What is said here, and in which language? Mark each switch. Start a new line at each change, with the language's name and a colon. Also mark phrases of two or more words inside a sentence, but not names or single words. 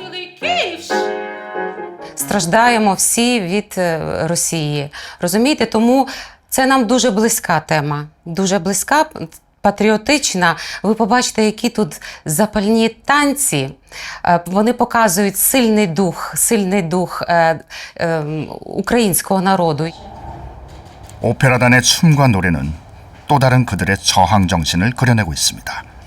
Ukrainian: Страждаємо всі від Росії. Розумієте, тому це нам дуже близька тема. Дуже близька, патріотична. Ви побачите, які тут запальні танці. Вони показують сильний дух українського народу.
Korean: 오페라단의 춤과 노래는 또 다른 그들의 저항 정신을 그려내고 있습니다.